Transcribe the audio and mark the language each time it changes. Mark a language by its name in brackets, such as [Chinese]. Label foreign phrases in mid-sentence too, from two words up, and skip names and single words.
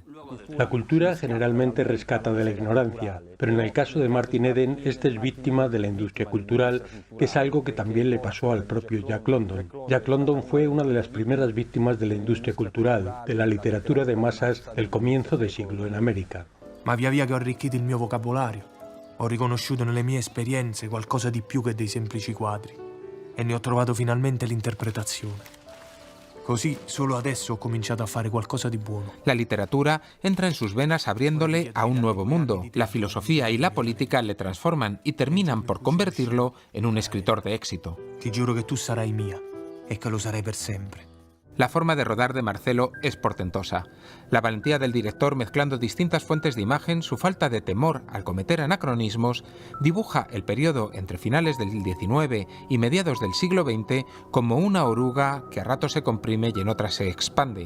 [Spanish] La cultura generalmente rescata de la ignorancia, pero en el caso de Martin Eden, este es víctima de la industria cultural, que es algo que también le pasó al propio Jack London. Jack London fue una de las primeras víctimas de la industria cultural, de la literatura de masas del comienzo de siglo en América. [Italian] Ma via via che ho arricchito il mio vocabolario, ho riconosciuto nelle mie esperienze qualcosa di più che dei semplici quadri e ne ho trovato finalmente l'interpretazione. Così solo adesso ho cominciato a fare qualcosa di buono. [Spanish] La literatura entra en sus venas abriéndole a un nuevo mundo. La filosofía y la política le transforman y terminan por convertirlo en un escritor de éxito. [Italian] Ti giuro che tu sarai mia e che lo sarai per sempre. [Spanish] La forma de rodar de Marcelo es portentosa. La valentía del director mezclando distintas fuentes de imagen, su falta de temor al cometer anacronismos, dibuja el periodo entre finales del XIX y mediados del siglo XX como una oruga que a ratos se comprime y en otras se expande.